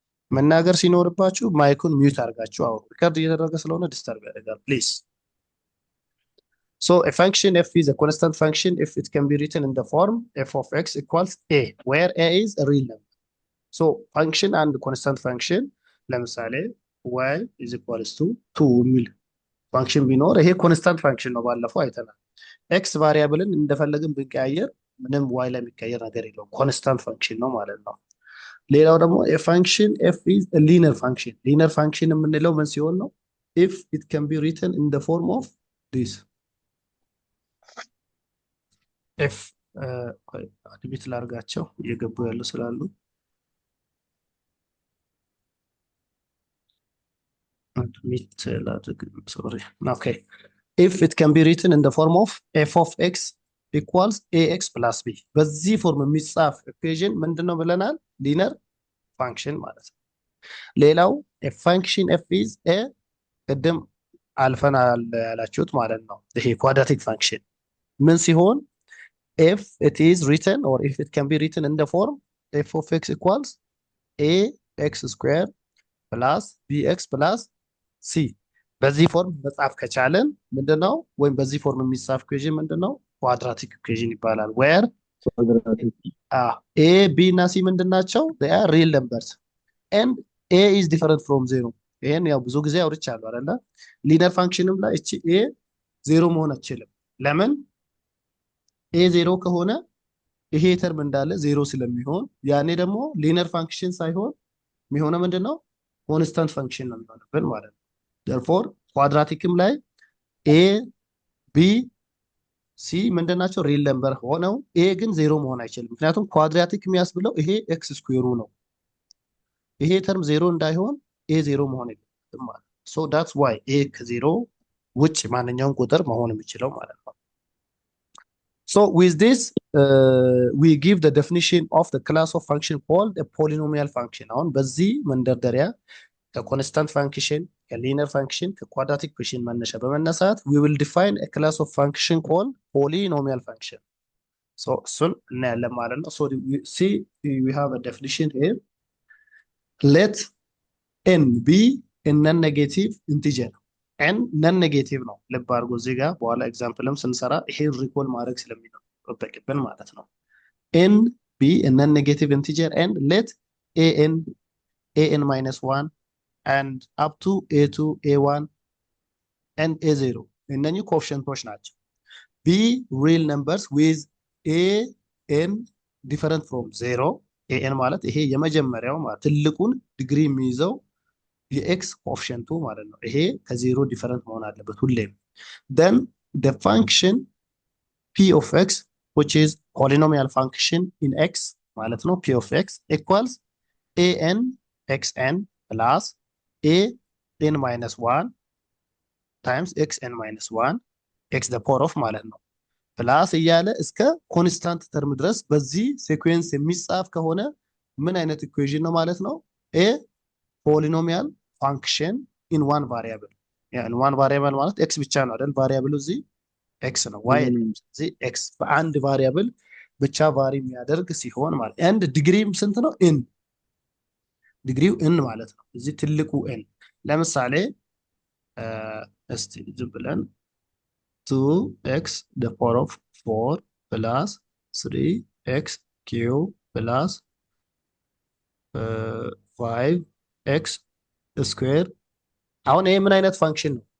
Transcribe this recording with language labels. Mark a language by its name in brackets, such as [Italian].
[Amharic] መናገር ሲኖርባችሁ ማይኩን ሚዩት አድርጋችሁ አውሩ። ሪከርድ እየተደረገ ስለሆነ ዲስተርብ ያደርጋል። [English] ፕሊዝ So a function f is a constant function if it can be written in the form f of x equals a, where a is a real number. So function and constant function, [Amharic] ለምሳሌ [English] y is equals to 2 [Amharic] የሚል ፋንክሽን ቢኖር ይሄ ኮንስታንት ፋንክሽን ነው፣ ባለፈው አይተናል። ኤክስ ቫሪያብልን እንደፈለግን ብንቀያየር ምንም y ላይ የሚቀየር ነገር የለውም፣ ኮንስታንት ፋንክሽን ነው ማለት ነው። ሌላው ደግሞ [English] a function f is a linear function። [Amharic] linear function የምንለው ምን ሲሆን ነው? [English] if it can be written in the form of this [Amharic] ኤፍ አድሚት ላርጋቸው እየገቡ ያሉ ስላሉ አድሚት ላድርግ። ሶሪ ኦኬ። [English] if it can be written in the form of f of x equals ax plus b፣ [Amharic] በዚህ ፎርም የሚጻፍ ኢኩዌሽን ምንድነው ብለናል? [English] ሊነር ፋንክሽን ማለት ነው። ሌላው a function f is a ቅድም አልፈናል ያላችሁት ማለት ነው። ይሄ ኳድራቲክ ፋንክሽን ምን ሲሆን if it is written or if it can be written in the form f of x equals ax squared plus bx plus c፣ በዚህ ፎርም መጻፍ ከቻለን ምንድነው? [Amharic] ወይም በዚህ ፎርም የሚጻፍ ኢኩዌሽን ምንድነው? ኳድራቲክ ኢኩዌሽን ይባላል። [English] where a b [Amharic] እና c ምንድናቸው? [English] they are real numbers and a is different from 0። [Amharic] ይሄን ያው ብዙ ጊዜ አውርቻለሁ አይደለ? ሊነር ፋንክሽንም ላይ እቺ a ዜሮ መሆን አትችልም። ለምን? a ዜሮ ከሆነ ይሄ ተርም እንዳለ ዜሮ ስለሚሆን ያኔ ደግሞ ሊነር ፋንክሽን ሳይሆን የሚሆነው ምንድነው? ኮንስታንት ፋንክሽን ነው የሚሆንብን ማለት ነው። therefore ኳድራቲክም ላይ a b c ምንድናቸው? ሪል ነምበር ሆነው a ግን ዜሮ መሆን አይችልም። ምክንያቱም ኳድራቲክ የሚያስብለው ይሄ ኤክስ ስኩዌሩ ነው። ይሄ ተርም ዜሮ እንዳይሆን a ዜሮ መሆን የለበትም ማለት ነው። [English] so that's why [Amharic] a ከዜሮ ውጭ ማንኛውም ቁጥር መሆን የሚችለው ማለት ነው። [English] So with this, we give the definition of the class of function called a polynomial function. [Amharic] አሁን በዚህ መንደርደሪያ ከኮንስታንት ፋንክሽን፣ ከሊነር ፋንክሽን፣ ከኳድራቲክ ፋንክሽን መነሻ በመነሳት [English] we will define a class of function called polynomial function. So [Amharic] እሱን እናያለን ማለት ነው። [English] So we have a definition here. Let n be a non-negative integer. [Amharic] n ነን ኔጌቲቭ ነው። ልብ አድርጎ እዚህ ጋር በኋላ ኤግዛምፕልም ስንሰራ ይሄን ሪኮል ማድረግ ስለሚጠበቅብን ማለት ነው። [English] n be a non negative integer and let an minus 1 and up to a2 a1 [Amharic] and a0 እነኚህ ኮኤፊሽንቶች ናቸው። [English] be real numbers with an different from 0። [Amharic] an ማለት ይሄ የመጀመሪያው ማለት ትልቁን ዲግሪ የሚይዘው የኤክስ ኮኤፊሽንቱ ማለት ነው። ይሄ ከዜሮ ዲፈረንት መሆን አለበት ሁሌም። [English] then the function p of x which is polynomial function in x ማለት ነው p of x equals an xn plus a n minus 1 times xn minus 1 x the power of [Amharic] ማለት ነው ፕላስ እያለ እስከ ኮንስታንት ተርም ድረስ በዚህ ሲኩዌንስ የሚጻፍ ከሆነ ምን አይነት ኢኩዌሽን ነው ማለት ነው? [English] a polynomial function in one variable in one variable [Amharic] ማለት x ብቻ ነው አይደል? ቫሪያብሉ እዚህ x ነው y እዚህ x በአንድ ቫሪያብል ብቻ ቫሪ የሚያደርግ ሲሆን ማለት [English] and [Amharic] ዲግሪም ስንት ነው? n ዲግሪው n ማለት ነው። እዚህ ትልቁ n ለምሳሌ እስቲ ዝም ብለን [English] 2x the power of 4 plus 3x cube plus 5x square [Amharic] አሁን ይሄ ምን አይነት ፋንክሽን ነው?